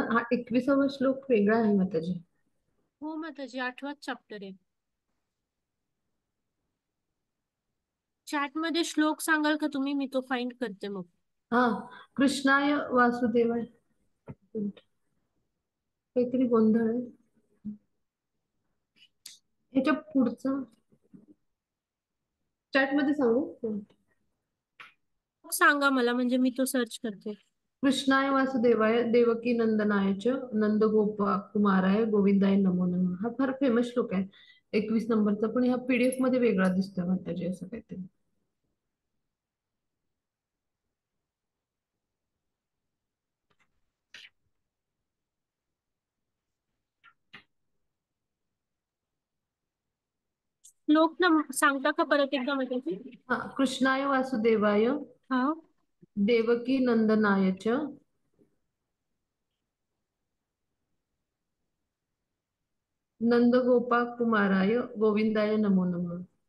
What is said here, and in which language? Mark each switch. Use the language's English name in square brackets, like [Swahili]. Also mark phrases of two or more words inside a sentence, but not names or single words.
[Marathi] हा 21वा श्लोक वेगळा आहे माताजी. हो माताजी 8वाच चॅप्टर आहे. चॅट मध्ये श्लोक सांगाल का तुम्ही? मी तो फाइंड करते मग. हा, [Sanskrit] कृष्णाय वासुदेवाय. [Marathi] काहीतरी गोंधळ आहे ह्याच्या पुढचा. चॅट मध्ये सांगू. सांगा मला, म्हणजे मी तो सर्च करते. [Sanskrit] कृष्णाय वासुदेवाय देवकी नंदनाय च नंदगोपा कुमाराय गोविंदाय नमो नमः. [Marathi] हा फार फेमस श्लोक आहे 21 नंबरचा. पण ह्या पीडीएफ मध्ये वेगळा दिसतोय माताजी असं काहीतरी. श्लोक ना सांगता का परत एकदा माताजी? हा, [Sanskrit] कृष्णाय वासुदेवाय [Marathi] हा. [Sanskrit] देवकी नंदनाय च नंदगोपा कुमाराय गोविंदाय नमो नमः.